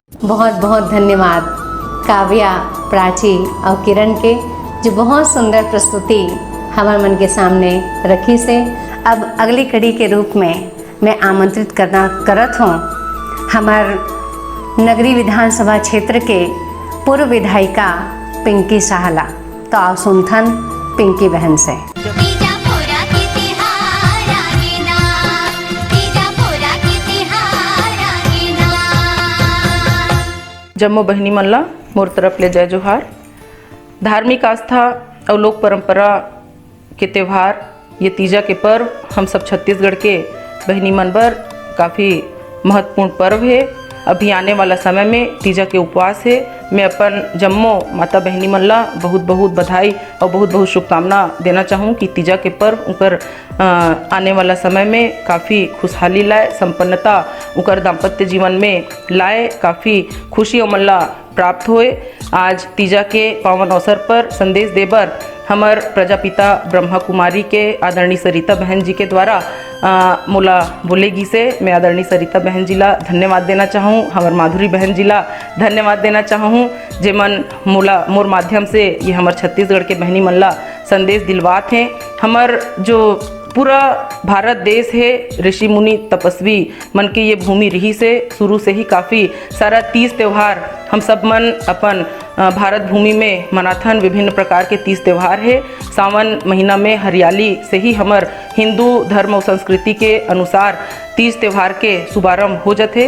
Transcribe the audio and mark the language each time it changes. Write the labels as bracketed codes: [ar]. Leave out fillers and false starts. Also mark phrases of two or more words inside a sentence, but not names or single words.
[hne] बहुत बहुत धन्यवाद काव्या, प्राची और किरण के, जो बहुत सुंदर प्रस्तुति हमारे मन के सामने रखी से। अब अगली कड़ी के रूप में मैं आमंत्रित करत हूँ हमार नगरी विधानसभा क्षेत्र के पूर्व विधायिका पिंकी साहला। तो आओ सुनथन पिंकी बहन से। जम्मो बहनी मन ला मोर तरफ ले जय जोहार। धार्मिक आस्था और लोक परंपरा के त्यौहार ये तीजा के पर्व हम सब छत्तीसगढ़ के बहनी मन बर काफ़ी महत्वपूर्ण पर्व है। अभी आने वाला समय में तीजा के उपवास है। मैं अपन जम्मो माता बहनी मन ला बहुत बहुत बधाई और बहुत बहुत शुभकामना देना चाहूँ कि तीजा के पर्व उनकर आने वाला समय में काफ़ी खुशहाली लाए, संपन्नता उनकर दाम्पत्य जीवन में लाए, काफ़ी खुशी और मन ला प्राप्त होए। आज तीजा के पावन अवसर पर संदेश देबर हमर प्रजापिता ब्रह्मा कुमारी के आदरणीय सरिता बहन जी के द्वारा मोला बोलेगी से मैं आदरणीय सरिता बहन जी ला धन्यवाद देना चाहूँ। हमर माधुरी बहन जी ला धन्यवाद देना चाहूँ, जेमन मोला मोर माध्यम से ये हमर छत्तीसगढ़ के बहनी मन ला संदेश दिलवात हैं। हमर जो पूरा भारत देश है, ऋषि मुनि तपस्वी मन के ये भूमि रही से शुरू से ही काफ़ी सारा तीज त्यौहार हम सब मन अपन भारत भूमि में मनाथन। विभिन्न प्रकार के तीज त्यौहार है। सावन महीना में हरियाली से ही हमर हिंदू धर्म और संस्कृति के अनुसार तीज त्यौहार के शुभारंभ हो जाते।